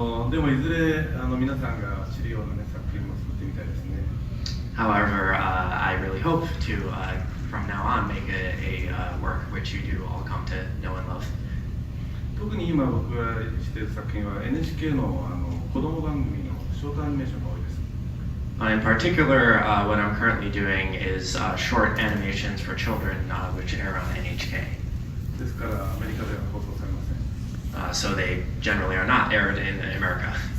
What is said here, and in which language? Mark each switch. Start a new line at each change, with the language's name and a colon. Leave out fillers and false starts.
Japanese: でもいずれ皆さんが知るような、ね、作品も作ってみたいですね。
English: However, I really hope to, from now on, make a work which you do all come to know and love.
Japanese: 特に今僕がしている作品は NHK の子供番組のショートアニメーションが多いです。
English: In particular, what I'm currently doing is short animations for children, which air on NHK.
Japanese: ですからアメリカでは放送されません。
English: So they generally are not aired in America.